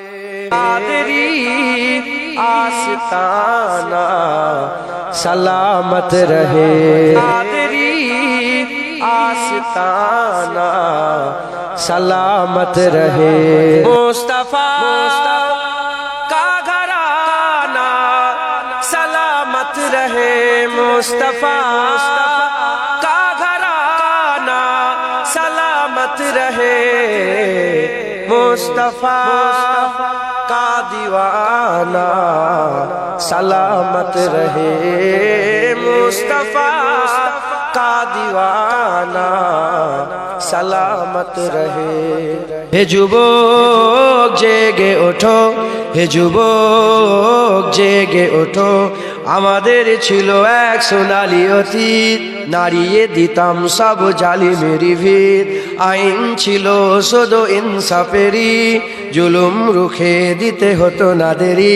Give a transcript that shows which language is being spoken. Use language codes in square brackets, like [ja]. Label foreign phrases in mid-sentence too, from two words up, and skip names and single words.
[ur] قادری آستانہ سلامت رہے، قادری آستانہ سلامت رہے، مصطفیٰ کا گھرانہ سلامت رہے، مصطفیٰ کا گھرانہ سلامت رہے، مصطفیٰ کا دیوانہ سلامت رہے، مصطفیٰ کا دیوانہ سلامت رہے۔ [bn] হে যুবক জেগে ওঠো হে যুবক জেগে ওঠো, আমাদের ছিল এক সোনালী অতীত, নাড়িয়ে দিতাম সব জালিমেরি ভিত, আইন ছিল শুধু ইনসাফেরি, জুলুম রুখে দিতে হতো না দেরি।